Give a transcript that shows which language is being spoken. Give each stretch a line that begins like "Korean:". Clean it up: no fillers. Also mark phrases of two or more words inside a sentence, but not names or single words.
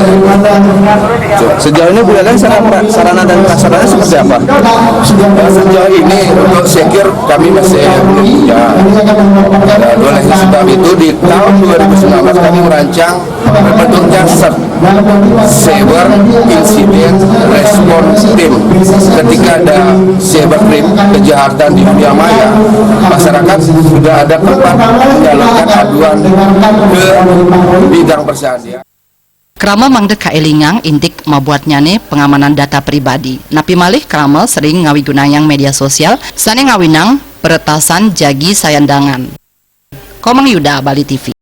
Indonesian: Sejauh ini buleleng sarana dan prasarana seperti apa? Sejauh ini untuk secure kami masih belum punya. Oleh sebab itu di tahun 2019 kami merancang bentuknya
English: cyber incident response team.
Indonesian: Ketika ada
English: cyber crime
Indonesian: kejahatan di dunia maya, masyarakat sudah ada tempat menyalurkan aduan ke bidang persadiaan.
Balinese: Krama mangdek kaelingang intik mabuatnyane pengamanan data pribadi. Napi malih krama sering ngawi gunayang
Indonesian: media sosial
Balinese: sane ngawinang peretasan jagi sayandangan.
Indonesian: Komang Yuda, Bali TV.